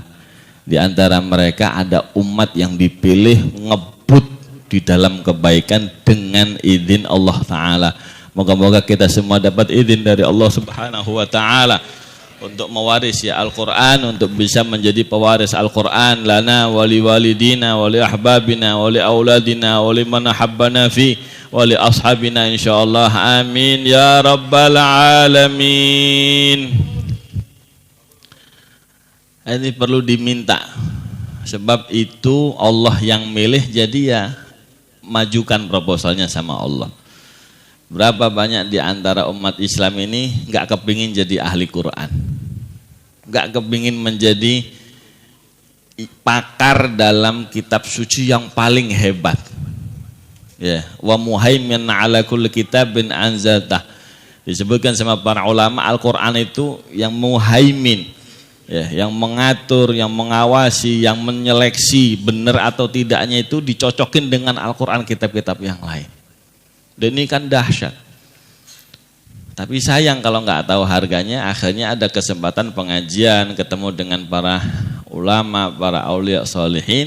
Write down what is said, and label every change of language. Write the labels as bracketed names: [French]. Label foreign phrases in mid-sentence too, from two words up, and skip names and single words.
[Indonesian] Di antara mereka ada umat yang dipilih ngebut di dalam kebaikan dengan izin Allah Ta'ala. Moga-moga kita semua dapat izin dari Allah [Arabic] سبحانه وتعالى [Indonesian] untuk mewaris ya Al-Quran, untuk bisa menjadi pewaris Al-Quran [Arabic] لنا ولوالدينا ولأحبابنا ولأولادنا ولمن أحبنا في ولأصحابنا [Indonesian] insyaallah. [Arabic] آمين يا رب العالمين. [Indonesian] Ini perlu diminta, sebab itu Allah yang milih, jadi ya majukan proposalnya sama Allah. Berapa banyak di antara umat Islam ini nggak kepingin jadi ahli Quran, nggak kepingin menjadi pakar dalam kitab suci yang paling hebat. [Arabic] Ya, ومهيمنا على كل كتاب أنزلته. [Indonesian] Disebutkan sama para ulama, Al-Quran itu yang muhaimin, ya, yang mengatur, yang mengawasi, yang menyeleksi benar atau tidaknya itu dicocokin dengan Al-Quran, kitab-kitab yang lain. Dan ini kan dahsyat. Tapi sayang kalau nggak tahu harganya, akhirnya ada kesempatan pengajian, ketemu dengan para ulama, para aulia sholihin.